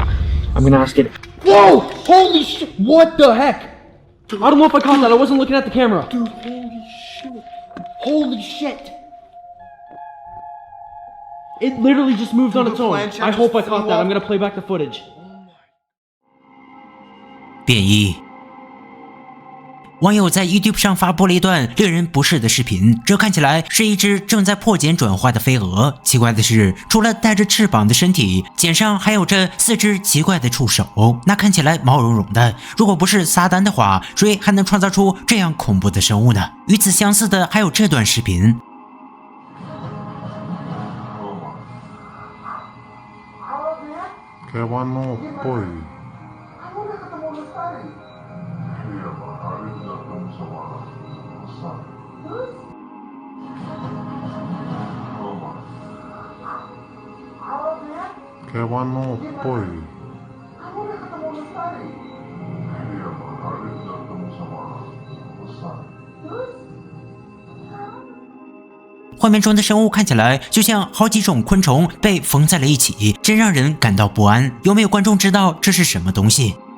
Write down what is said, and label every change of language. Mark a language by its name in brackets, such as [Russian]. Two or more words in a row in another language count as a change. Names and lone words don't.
[English] I'm gonna ask it. Whoa! Holy shit! What the heck? I don't know if I caught that. I wasn't looking at the camera. Dude, holy shit. Holy shit! It literally just moved on its own. I hope I caught that. I'm gonna play back the footage. [Chinese] 变异。网友在 YouTube 上发布了一段令人不适的视频，这看起来是一只正在破茧转化的飞蛾。奇怪的是，除了带着翅膀的身体，茧上还有着4只奇怪的触手，那看起来毛茸茸的。如果不是撒旦的话，谁还能创造出这样恐怖的生物呢？与此相似的还有这段视频。 [Spanish] Que bueno, boy. Que bueno, boy. [Chinese] 画面中的生物看起来就像好几种昆虫被缝在了一起，真让人感到不安。有没有观众知道这是什么东西？